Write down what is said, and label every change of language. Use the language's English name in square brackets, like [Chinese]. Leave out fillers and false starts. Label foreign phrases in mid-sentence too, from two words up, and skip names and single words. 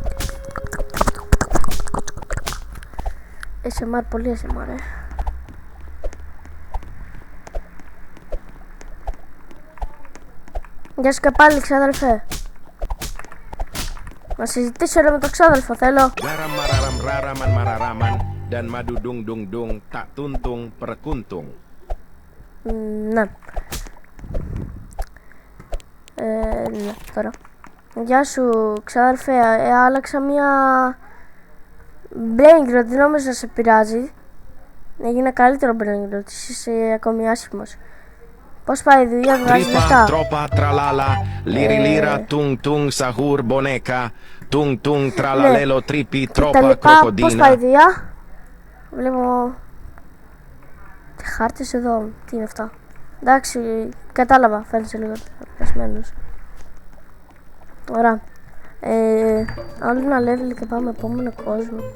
[Greek] ASMR, πολύ ASMR, Γεια σου και πάλι, ξάδελφε. Να συζητήσω ρε με τον ξάδελφο, θέλω. Garam mararam raraman mararaman dan madu dung dung dung tak tuntung perkuntung. Ναι. Ναι, τώρα. Γεια σου, ξάδελφε. Άλλαξα μία brain rot, δεν νόμιζα να σε πειράζει. Έγινε καλύτερο brain rot, είσαι ακόμη άσχημος. Πώς πάει η δουλειά, βγάζεις Tripa, λεφτά? tropa, tralala, liri lira, tung tung sahur boneka, tung tung tralalelo, tripi, Τα tropa, λοιπά, πώς πάει η crocodina. δουλειά? Βλέπω χάρτες εδώ, τι είναι αυτά? Εντάξει, κατάλαβα, φαίνεσαι λίγο πεσμένος. Ωραία. Άλλο ένα level και πάμε επόμενο κόσμο.